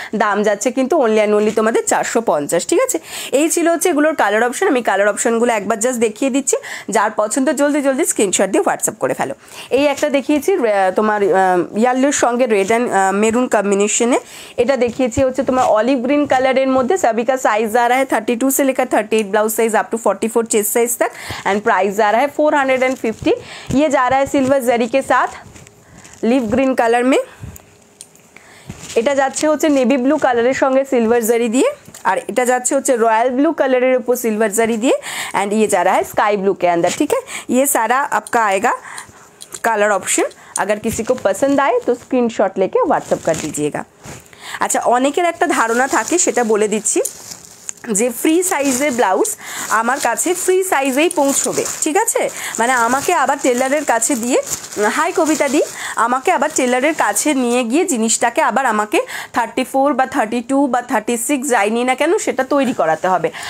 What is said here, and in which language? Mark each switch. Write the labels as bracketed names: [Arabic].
[Bangla] দাম যাচ্ছে কিন্তু অনলি অ্যান্ড অনলি তোমাদের 450, ঠিক আছে। এই ছিল হচ্ছে এগুলোর কালার অপশন। আমি কালার অপশনগুলো একবার জাস্ট দেখিয়ে দিচ্ছি, যার পছন্দ জলদি জলদি স্ক্রিনশট দিয়ে হোয়াটসঅ্যাপ করে ফেলো। এই একটা দেখিয়েছি তোমার ইয়েলোর সঙ্গে রেড অ্যান্ড মেরুন কম্বিনেশনে। এটা দেখিয়েছি হচ্ছে তোমার অলিভ গ্রিন কালারের মধ্যে। [Hindi] सभी का साइज आ रहा है 32 से लेकर 38 blouse size up to 44 chest size तक एंड प्राइस जा रहा है 450। ये जा रहा है सिल्वर जरी के साथ लिव ग्रीन कलर में। [Bangla] এটা যাচ্ছে হচ্ছে নেভি ব্লু কালারের সঙ্গে [Hindi] सिल्वर जरी দিয়ে, और [Bangla] এটা যাচ্ছে হচ্ছে [Hindi] रॉयल ब्लू कलर ऊपर सिल्वर जरी दिए, एंड ये जा रहा है स्काई ब्लू के अंदर। ठीक है, ये सारा आपका आएगा कलर ऑप्शन। अगर किसी को पसंद आए तो स्क्रीनशॉट लेके व्हाट्सएप कर दीजिएगा। [Bangla] अच्छा, অনেকের একটা ধারণা থাকে, সেটা বলে দিচ্ছি যে ফ্রি সাইজের ব্লাউজ আমার কাছে ফ্রি সাইজেই পৌঁছবে। ঠিক আছে, মানে আমাকে আবার টেলারের কাছে দিয়ে, হাই কবিতা দি, আমাকে আবার টেলারের কাছে নিয়ে গিয়ে জিনিসটাকে আবার আমাকে 34 বা 32 বা 36 যাই নি না কেন সেটা তৈরি করাতে হবে।